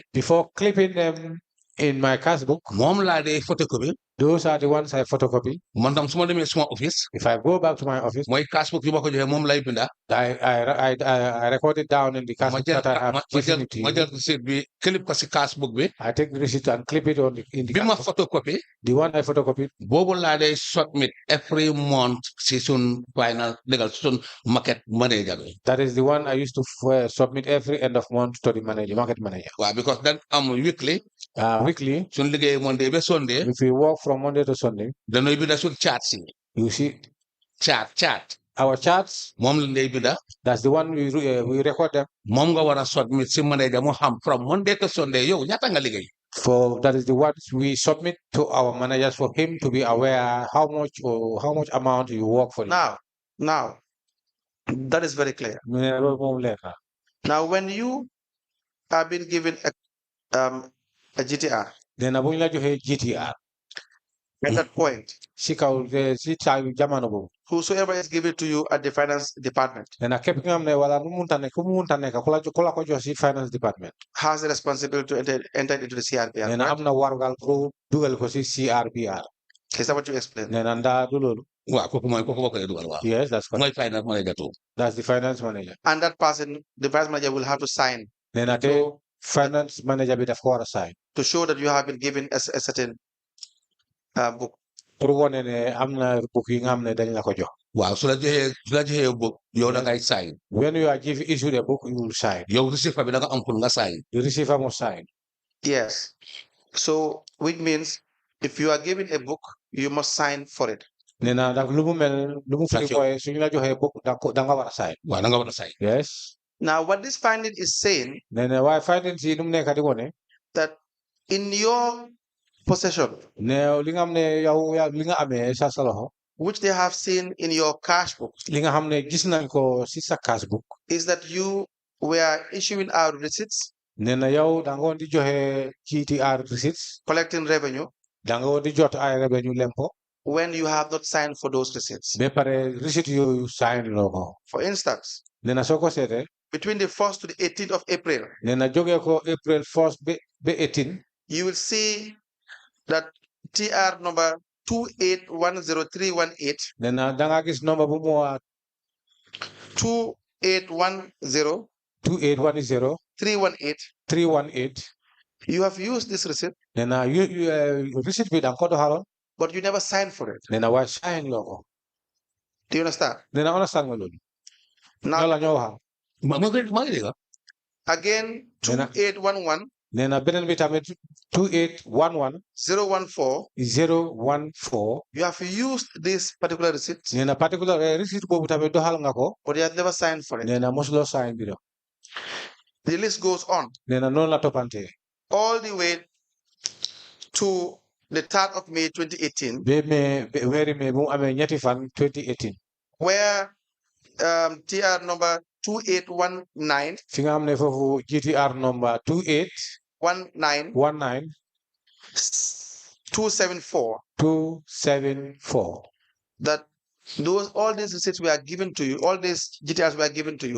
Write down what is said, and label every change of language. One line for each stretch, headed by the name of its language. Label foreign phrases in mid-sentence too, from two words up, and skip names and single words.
English: before clipping them in my cash book.
Wolof: moom laa dee photocopy.
English: those are the ones I photocopy.
Wolof: man tam suma demee suma office.
English: if I go back to my office.
Wolof: mooy cash book yi ma ko joxee moom lay binda.
English: I record it down in the cash book that I have given it to you.
Wolof: ma jël receipt bi clip ko si cash book bi.
English: I take the receipt and clip it in the
Wolof: bi ma photocopy.
English: the one I photocopied.
Wolof: boobu laa dee submit
English: every month
Wolof: si sun final legal sun
English: market manager
Wolof: bi.
English: that is the one I used to submit every end of month to the market manager. waaw because then weekly. weekly.
Wolof: sun liggéey Monday ba Sunday.
English: if we work from Monday to Sunday.
Wolof: dañuy binda sun chart si.
English: you see. chart. our charts.
Wolof: moom lañ lay binda.
English: that's the one we record them.
Wolof: moom nga war a submit si manager mu xam
English: from Monday to Sunday
Wolof: yow ñaata nga liggéey.
English: that is the ones we submit to our managers for him to be aware how much amount you work for. Now, that is very clear. Now, when you have been given a GTR. then abuñ la joxe GTR. At that point. Whosoever is given to you at the finance department finance department has a responsibility to enter into the CRBR. Is that what you explained? Yes, that's correct. Finance manager too. That's the finance manager. And that person, the finance manager, will have to sign. Finance manager bit of sign to show that you have been given a certain book.
Wolof: pour wane ne am na book yi nga xam ne dañ la ko jox. Waaw su la joxee book yow da ngay sign.
English: When you are issued a book, you will sign.
Wolof: Yow receiver bi da nga am pour nga sign.
English: The receiver must sign. Yes. So which means if you are given a book, you must sign for it.
Wolof: Nena dak lu mu mel lu mu fi mooy suñu la joxee book da nga war a sign. Waaw da nga war a sign.
English: Yes. Now what this finding is saying,
Wolof: Nena waaye finding si nu mu nekk di wone
English: that in your possession,
Wolof: ne li nga xam ne yow li nga amee sa loxo,
English: which they have seen in your cash book,
Wolof: li nga xam ne gis nañ ko si sa cash book,
English: is that you were issuing out receipts,
Wolof: nena yow da nga woon di joxe GTR receipts,
English: collecting revenue,
Wolof: da nga woon di jot ay revenue lempo,
English: when you have not signed for those receipts.
Wolof: ba pare receipt yooyu sign loo ko.
English: For instance,
Wolof: Nena soo ko seetee
English: between the 1st to the 18th of April,
Wolof: nena jógee ko April 1st ba 18,
English: you will see that TR number 2810318,
Wolof: nena da nga gis number bu mu
English: 2810 2810 318. 318. You have used this receipt,
Wolof: Nena receipt bi da nga ko doxaloon,
English: but you never signed for it.
Wolof: nena waaye sign loo ko.
English: Do you understand?
Wolof: Nena understand nga loolu.
English: Now,
Wolof: Loolu la ñoo waxal. maa ngi dégg.
English: again, 2811
Wolof: Nena beneen bi tamit 2811
English: 014,
Wolof: 014.
English: you have used this particular receipt,
Wolof: Nena
English: particular receipt
Wolof: boobu tamit doxal nga ko.
English: but you have never signed for it.
Wolof: Nena mosuloo sign bi do.
English: The list goes on
Wolof: Nena noonu la toppante.
English: all the way to the 3rd of May 2018,
Wolof: Weeri May bu mu amee ñetti fan 2018.
English: where TR number 2819
Wolof: Fi nga xam ne foofu
English: GTR number
Wolof: 2819
English: 274,
Wolof: 274.
English: that all these receipts were given to you, all these GTRs were given to you,